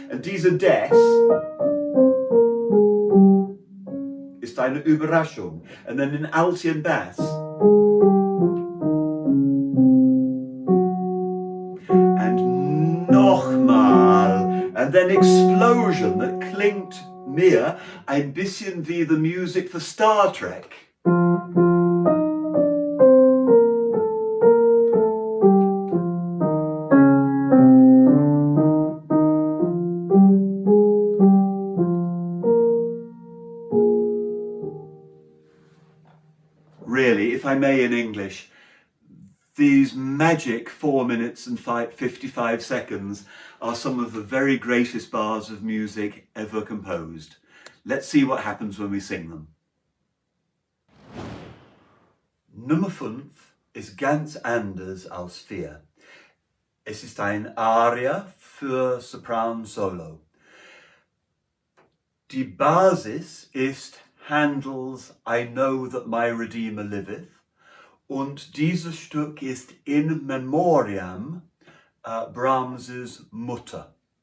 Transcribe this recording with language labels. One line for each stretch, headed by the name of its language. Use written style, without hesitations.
German: Und diese Des ist eine Überraschung.
English: And then in alti and bass. And
German: nochmal.
English: And then explosion that
German: klingt mir ein bisschen wie
English: the music for Star Trek. Really, if I may in English, these magic 4 minutes and 55 seconds are some of the very greatest bars of music ever composed. Let's see what happens when we sing them.
German: Nummer 5 ist ganz anders als 4. Es ist ein Aria für Sopran Solo. Die Basis ist Handel's I Know That My Redeemer Liveth, und dieses Stück ist in memoriam Brahms' Mutter.